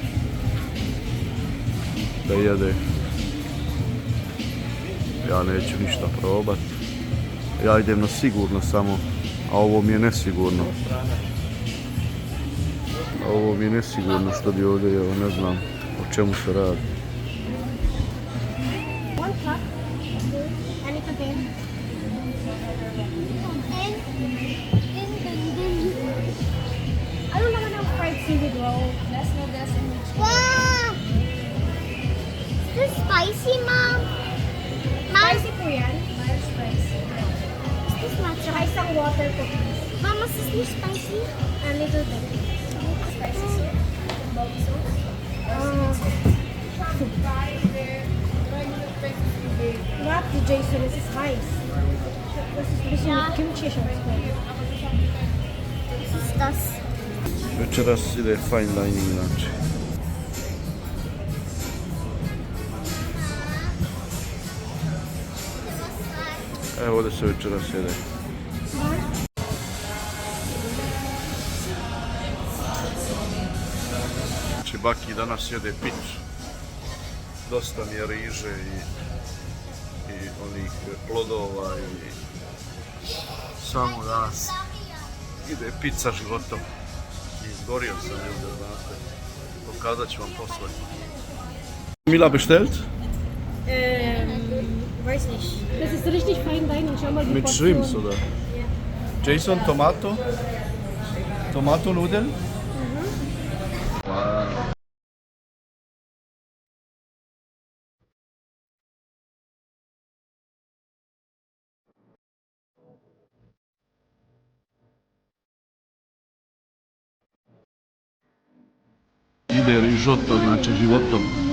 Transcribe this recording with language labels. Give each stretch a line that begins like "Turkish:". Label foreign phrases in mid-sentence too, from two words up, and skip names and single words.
Bosnian: Da jede. Ja neću ništa probat. Ja idem na sigurno samo, a ovo mi je nesigurno. Ovo mi je nesigurno što bi ovdje, evo ne znam o čemu se radi. Wow!
English: Is this spicy, Mom? Spicy
Filipino: po yan.
English: Mild spicy. Is this not
Filipino: Tsaka isang
English: water cookies. Mama, is this spicy? A little bit. Spicy soup. Bog soup. Not the Jason, this is rice. This is kimchi siya. This is das.
Bosnian: Večeras ide
English: fine dining
Bosnian: inače. Evo ovdje se večeras jede. Znači Baki danas jede piću. Dosta mi je riže i onih plodova i samo danas ide pizza životom. Izgorio sam ljudi, znate. Pokazat ću vam posle. Mila bestellt?
German: Weiß nicht. Das ist richtig fein dining. Schau mal die Mit Portion. Shrimps oder? Jason, Tomato? Tomato Nudeln? Wow.
Bosnian: Ide risotto, znači životom.